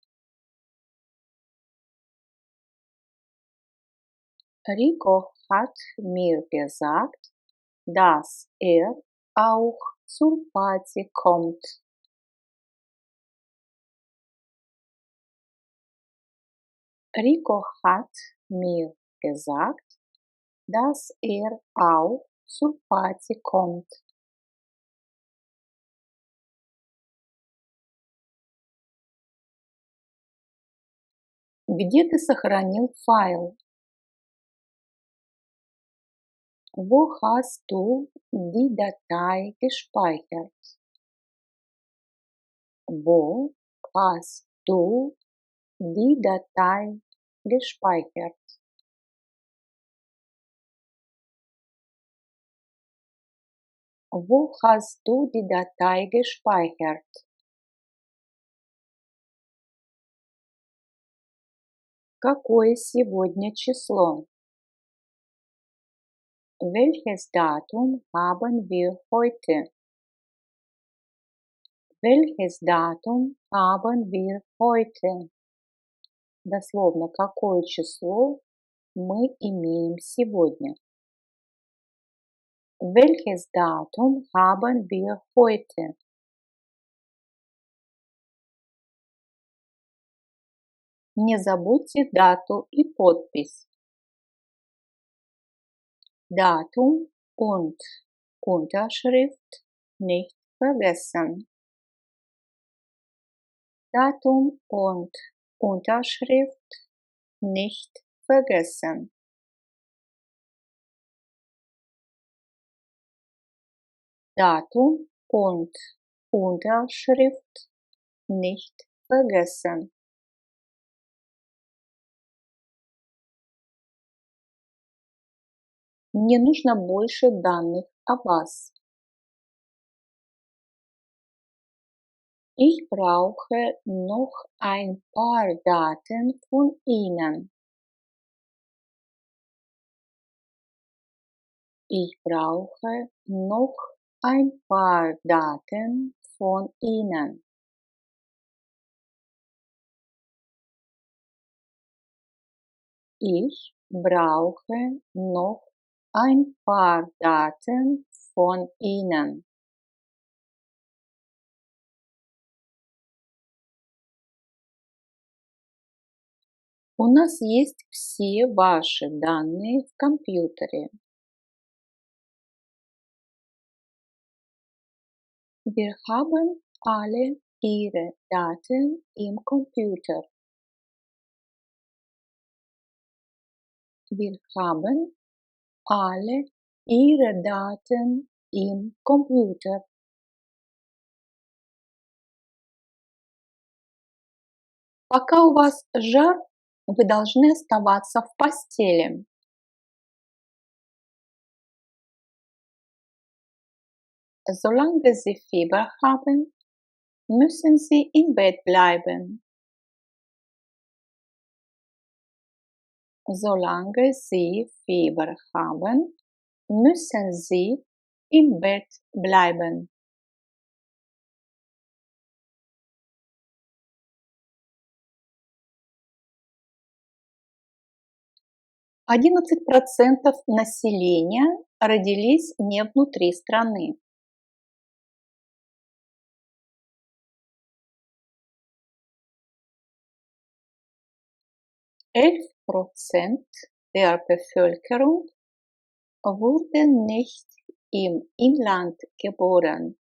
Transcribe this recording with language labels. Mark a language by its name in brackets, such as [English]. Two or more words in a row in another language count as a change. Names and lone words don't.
[German] Rico hat mir gesagt, dass auch zur Party kommt. Rico hat mir gesagt, dass auch zur Party kommt. [Russian] Где ты сохранил файл? [German] Wo hast du die Datei gespeichert? Wo hast du die Datei gespeichert? Wo hast du die Datei gespeichert? [Russian] Какое сегодня число? [German] Welches Datum haben wir heute? Welches Datum haben wir heute? [Russian] Дословно, какое число мы имеем сегодня? [German] Welches Datum haben wir heute? [Russian] Не забудьте дату и подпись. [German] Datum und Unterschrift nicht vergessen. Datum und Unterschrift nicht vergessen. Datum und Unterschrift nicht vergessen. [Russian] Мне нужно больше данных о вас. [German] Ich brauche noch ein paar Daten von Ihnen. Ich brauche noch ein paar Daten von Ihnen. Ich brauche noch ein paar Daten von Ihnen. [Russian] У нас есть все ваши данные в компьютере. [German] Wir haben alle Ihre Daten im Computer. Wir haben alle Ihre Daten im Computer. [Russian] Пока у вас жар, вы должны оставаться в постели. [German] Solange Sie Fieber haben, müssen Sie im Bett bleiben. Solange Sie Fieber haben, müssen Sie im Bett bleiben. [Russian] Одиннадцать процентов населения родились не внутри страны. [German] 11% der Bevölkerung wurden nicht im Inland geboren.